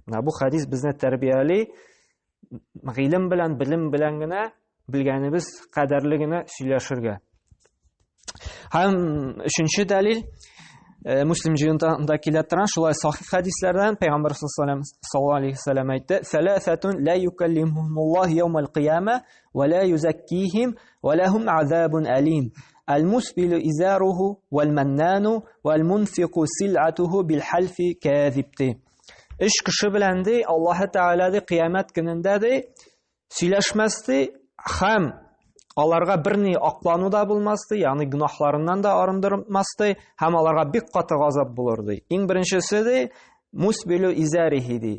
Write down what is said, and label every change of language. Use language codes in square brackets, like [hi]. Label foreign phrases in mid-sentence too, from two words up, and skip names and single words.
[tt] Бу хадис безне тәрбияли. Гыйлем белән, белем белән генә белгәнебез кадерле генә сөйләшергә. Һәм өченче дәлил Муслим җыентыгында килә торган шулай сахих хадисләрдән Пәйгамбәр [ar] صلى الله عليه وسلم [tt] әйтте: [ar] "ثلاثة لا يكلمهم الله يوم القيامة ولا يزكيهم ولهم عذاب أليم. المسبل إزاره والمنان والمنفق سلعته بالحلف الكاذب." [tt] Үч кеше белән ди Аллаһ Тәгалә ди кыямәт көнендә ди сөйләшмәс һәм аларга берни аклану да булмас ди, ягъни гынахларыннан да арындырмас ди, һәм аларга бик каты газап булыр ди. Иң беренчесе ди [ar] مسبل إزاره [tt] ди.